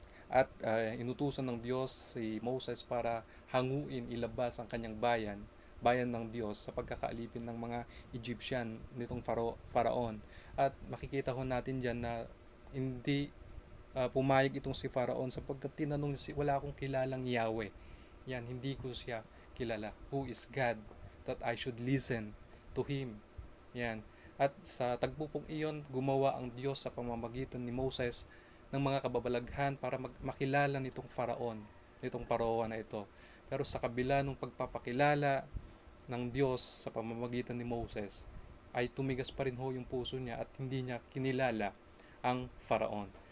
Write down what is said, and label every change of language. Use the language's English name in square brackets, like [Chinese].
[Filipino] At inutusan ng Diyos si Moses para hanguin, ilabas ang kanyang bayan ng Diyos sa pagkakaalipin ng mga Egyptian nitong Faraon. At makikita ho natin dyan na hindi pumayag itong si Faraon sapagkat tinanong niya, wala akong kilalang Yahweh. Yan, hindi ko siya kilala. [English] Who is God that I should listen to Him? [Filipino] Yan. At sa tagpo pong iyon, gumawa ang Diyos sa pamamagitan ni Moses ng mga kababalaghan para makilala nitong Faraon, nitong Paroa na ito. Pero sa kabila ng pagpapakilala ng Diyos sa pamamagitan ni Moses, ay tumigas pa rin ho yung puso niya at hindi niya kinilala ang Faraon.